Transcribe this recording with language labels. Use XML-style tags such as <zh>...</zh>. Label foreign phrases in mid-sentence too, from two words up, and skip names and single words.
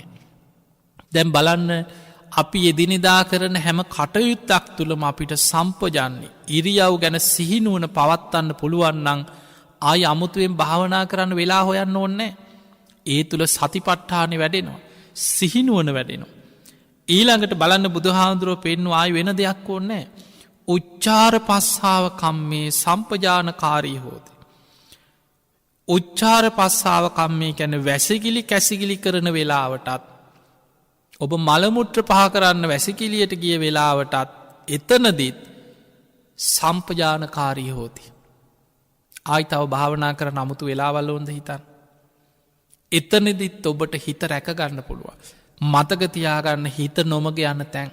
<si>දැන් බලන්න අපි එදිනිදා කරන හැම කටයුත්තක් තුළම අපිට සම්පජන්නේ ඉරියව් ගැන සිහිනුවන පවත්වන්න පුළුවන්නන් ආය අමුතුවෙන් භාවනා කරන්න වෙලා හොයන්න ඕන්නෑ. ඒ තුළ සතිපට්ඨානය වැඩෙනවා. සිහිනුවන වැඩෙනවා. ඊළඟට බලන්න බුදුහාමුදුරුව පෙන්නු ආය වෙන දෙයක් ඕන්නෑ.</si> <pi>උච්චාර පස්සාව කම්මේ සම්පජානකාරී හෝති. උච්චාර පස්සාව කම්මේ</pi> <si>කැන වැසගිලි කැසිගිලි කරන වෙලාවටත් ඔබ මළමුට්‍ර පහ කරන්න වැසිකිලියට ගිය වෙලාවටත් එතනදිත්</si> <pi>සම්පජානකාරී හෝති.</pi> <si>ආයි තව භාවනා කර නමුතු වෙලාවල්ල ඔොන්ද හිතන්. එතනදිත් ඔබට හිත රැකගන්න පුළුවන්. මතකතියාගන්න හිත නොමග යන්න තැන්.</si>